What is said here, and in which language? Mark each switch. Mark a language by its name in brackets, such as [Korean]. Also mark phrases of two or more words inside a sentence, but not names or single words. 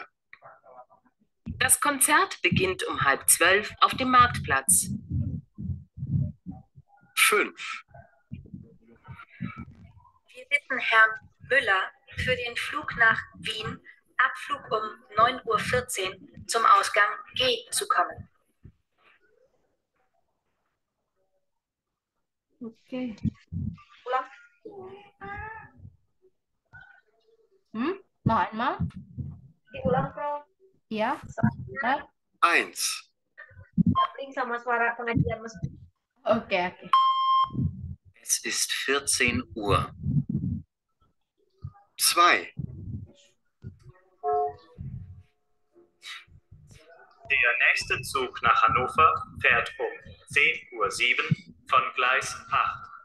[German] Das Konzert beginnt um 11:30 auf dem Marktplatz. 5. Wir bitten Herrn Müller für den Flug nach Wien, Abflug um 9:14 Uhr zum Ausgang G zu kommen. [Indonesian] Oke. Ulang. [German] Noch einmal? [Indonesian] Diulang, Prof. Ya. Soalnya 1. link sama suara pengajian masjid. Oke. [German] Es ist 14 Uhr. 2. Der nächste Zug nach Hannover fährt um 10:07 Uhr von Gleis 8.